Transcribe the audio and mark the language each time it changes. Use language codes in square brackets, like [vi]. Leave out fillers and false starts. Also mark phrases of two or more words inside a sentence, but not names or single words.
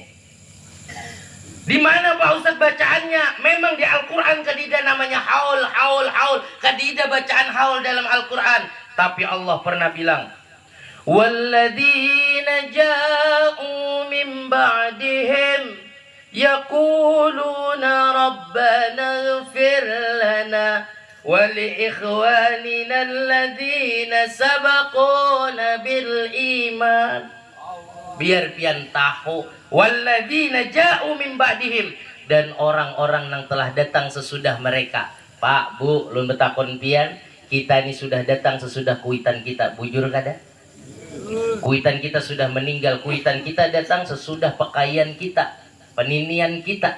[bjn] Di mana Pak Ustadz bacaannya? Memang di Al-Quran kadida namanya haul. Kadida bacaan haul dalam Al-Quran. [id] Tapi Allah pernah bilang, [ar] والذين جاءوا من بعدهم يقولون ربنا اغفر لنا ولإخواننا الذين سبقونا بالإيمان. [bjn] Biar pian tahu, [ar] والذين جاءوا من بعدهم, [bjn] dan orang-orang yang telah datang sesudah mereka. Pak, Bu, lun betakon pian, kita ini sudah datang sesudah kuitan kita. Bujur kada? Kuitan kita sudah meninggal. Kuitan kita datang sesudah pakaian kita, peninian kita.